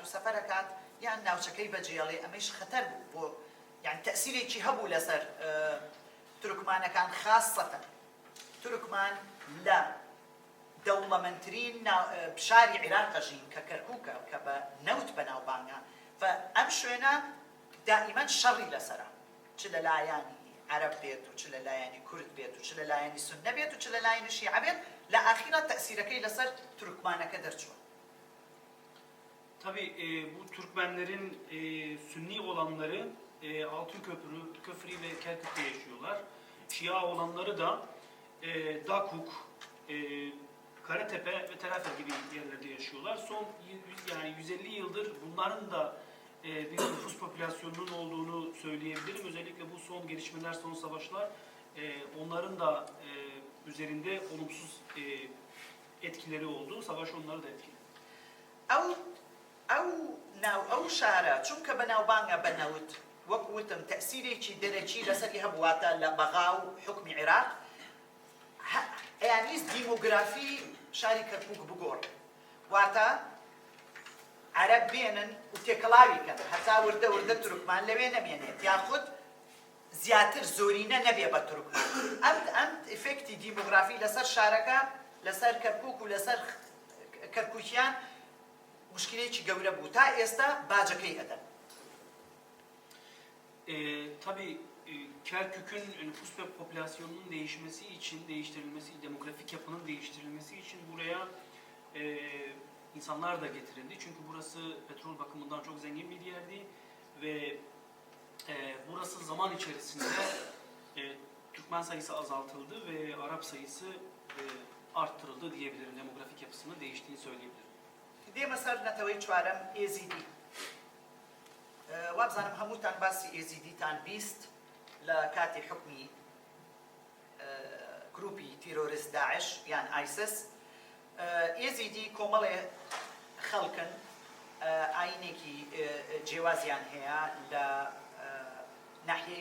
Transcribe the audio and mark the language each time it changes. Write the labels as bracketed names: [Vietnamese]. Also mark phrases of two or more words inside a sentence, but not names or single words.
[Central Kurdish] سەفەرەکات یان ناوچەکەی بەجێڵێ ئەمەش خەتەر بوو بۆ یعنی تەثیرێکی هەبوو لەسەر تورکمانەکان خاصەتەن تورکمان لە دەوڵەمەندترین شاری عێراقەژین کە کەرکووکە کە بە نەوت بەناوبانگە ئەم شوێنە دائیما شەڕی لەسەرە چ لە لایانی عرب بێت و چ لە لایانی کورد بێت و چ لە لایانی سونە بێت و چ لە لایانی شیعە بێت لە ئاخیرە تەثیرەکەی لەسەر تورکمانەکە دەرچووە. [Turkish] Tabii bu Türkmenlerin Sünni olanları Altınköprü, Köfri ve Kerkük'te yaşıyorlar. Şia olanları da Dakuk, Karatepe ve Terafer gibi yerlerde yaşıyorlar. Son yani 150 yıldır bunların da bir nüfus popülasyonunun olduğunu söyleyebilirim. Özellikle bu son gelişmeler, son savaşlar onların da üzerinde olumsuz etkileri oldu. Savaş onları da etkiledi. [Central Kurdish] ئەو شارە چونکە بەناوبانگە بەنەوت وەک وتم تەسیرێکی دەرەکی لەسەری هەبواتە لە بەغا و حکمی عێراق ئەیانویست دیمۆگرافی شاری کەرکووک بگۆڕ واتە عەرەب بێنن و تێکەڵاویکەن هەتا وردە وردە تورکمان لەوێ نەمێنێت یاخود زیاتر زۆرینە نەبێ بە تورکمان ئەم ئیفێکتی دیمۆگرافی لەسەر شارەکە لەسەر کەرکووک و لەسەر کەرکووکیان مشکلێکی گەورە بوو تا ئێستا باجەکەی ئەدەن. [Turkish] Tabii Kerkük'ün nüfus ve popülasyonunun değiştirilmesi, demografik yapının değiştirilmesi için buraya insanlar da getirildi. Çünkü burası petrol bakımından çok zengin bir yerdi ve burası zaman içerisinde Türkmen sayısı azaltıldı ve Arap sayısı arttırıldı diyebilirim. Demografik yapısının değiştiğini söyleyebilirim. [Central Kurdish] دێمە سەر نەتەوەی چوارەم ئێزیدی وابزانم هەمووتان باسی ئێزیدیتان بیست لە کاتی حکمی گروپی تیرۆریست داعش یان ئایسس ئێزیدی کۆمەڵێ خەڵکن ئاینێکی جێوازیان هەیە لە ناحیەی